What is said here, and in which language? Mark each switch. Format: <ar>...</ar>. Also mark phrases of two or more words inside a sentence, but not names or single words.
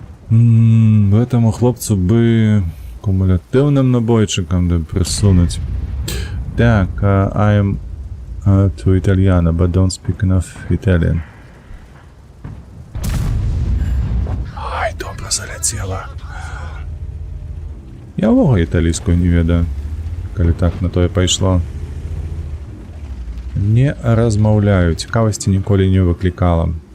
<be>Гэтаму хлопцу бы кумулятыўным набойчыкам да прысунуць. Так,</be> <en>I'm to Italiano, but don't speak enough Italian.</en> <be>Ай, добра заляцела. Я ўвогуле італійскую не ведаю, калі так на тое пайшло. Не размаўляю, цікавасці ніколі не выклікала.</be>